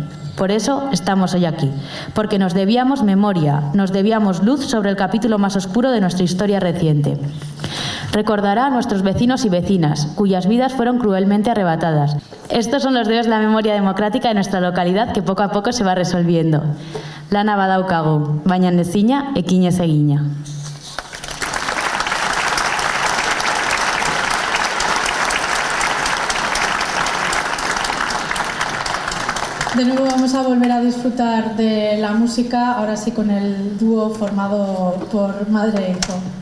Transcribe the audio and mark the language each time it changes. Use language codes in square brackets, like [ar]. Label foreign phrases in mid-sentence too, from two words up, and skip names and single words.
[es] Por eso estamos hoy aquí, porque nos debíamos memoria, nos debíamos luz sobre el capítulo más oscuro de nuestra historia reciente. Recordará a nuestros vecinos y vecinas, cuyas vidas fueron cruelmente arrebatadas. Estos son los debes de la memoria democrática de nuestra localidad que poco a poco se va resolviendo. [eu] Lana badaukagu, baina ezina ekinez egina. [es] De nuevo vamos a volver a disfrutar de la música, ahora sí con el dúo formado por madre e hijo.